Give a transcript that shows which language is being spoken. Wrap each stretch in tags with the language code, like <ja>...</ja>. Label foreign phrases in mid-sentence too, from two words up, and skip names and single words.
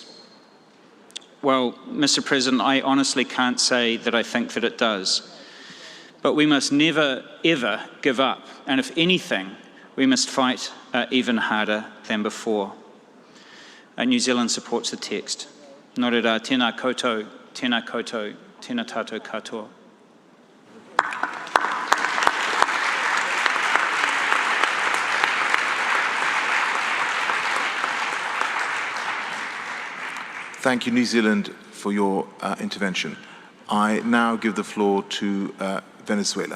<en>Well, Mr. President, I honestly can't say that I think that it does. But we must never, ever give up. And if anything, we must fight even harder than before. New Zealand supports the text.</en> <mi>Nō reira, tēnā koutou, tēnā koutou, tēnā tātou katoa.</mi> <en>Thank you, New Zealand, for your intervention. I now give the floor to Venezuela.</en>